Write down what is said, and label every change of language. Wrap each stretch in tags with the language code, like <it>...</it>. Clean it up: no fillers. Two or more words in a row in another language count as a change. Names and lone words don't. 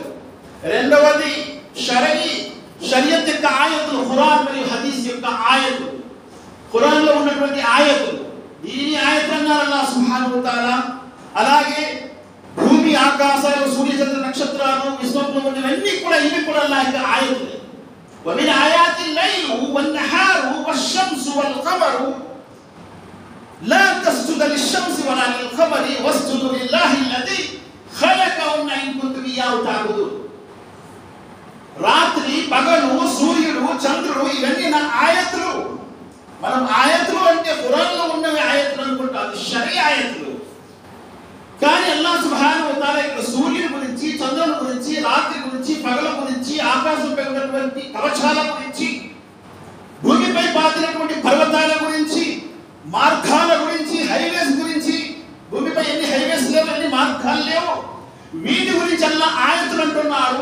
<te>రెండవది షరియత్ యొక్క ఆయతులు, ఖురాన్ మరియు హదీస్ యొక్క ఆయతులు, ఖురాన్లో ఉన్నటువంటి ఆయతులు. దీని ఆయతులు అన్నారు</te> <ar>الله سبحانه وتعالى.</ar> <te>అలాగే భూమి, ఆకాశాలు, సూర్యచంద్ర నక్షత్రాలు, విశ్వంలో ఉన్నవన్నీ కూడా ఇవి కూడా అల్లాహ్ యొక్క ఆయతులే.</te> <ar>ومن آيات الليل والنهار والشمس والقمر لا تسجد للشمس ولا للقمر واسجدوا لله الذي خلقهن إن كنتم إياه تعبدون.</ar> <te>రాత్రి, పగలు, సూర్యుడు, చంద్రుడు ఇవన్నీ నా ఆయతులు. మనం ఆయతులు అంటే ఖురాన్లో ఉన్నవి ఆయతులు అనుకుంటాం, అది షరియా ఆయతులు. కానీ</te> <ar>الله سبحانه وتعالى</ar> <te>ఇక్కడ సూర్యుని గురించి, చంద్రుని గురించి, రాత్రి గురించి, పగల గురించి, ఆకాశంపై ఉన్నటువంటి కవచాల గురించి, భూమిపై పాతినటువంటి పర్వతాల గురించి, మార్గాల గురించి, హైవేస్ గురించి, భూమిపై ఎన్ని హైవేస్ లేవు, ఎన్ని మార్గాలు లేవు, వీటి గురించి అల్లాహ్ ఆయతులు అంటున్నారు.</te>